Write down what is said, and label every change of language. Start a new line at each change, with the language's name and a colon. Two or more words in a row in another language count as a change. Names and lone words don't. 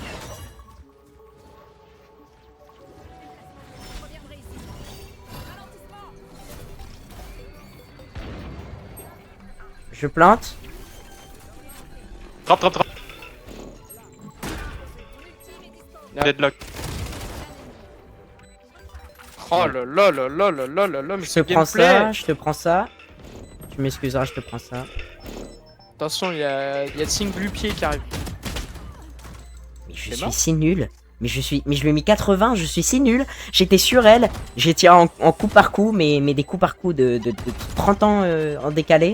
French: Je plante. Drop. Ah. Deadlock. Oh là là là là là là là là, mais Je te ce prends gameplay. ça, je te prends ça. Tu m'excuseras, je te prends ça. Attention, il y a Sing Blupied qui arrive. Mais je C'est suis mort si nul. Mais je lui ai mis 80, je suis si nul. J'étais sur elle. J'ai tiré en coup par coup, mais des coups par coup de 30 ans en décalé.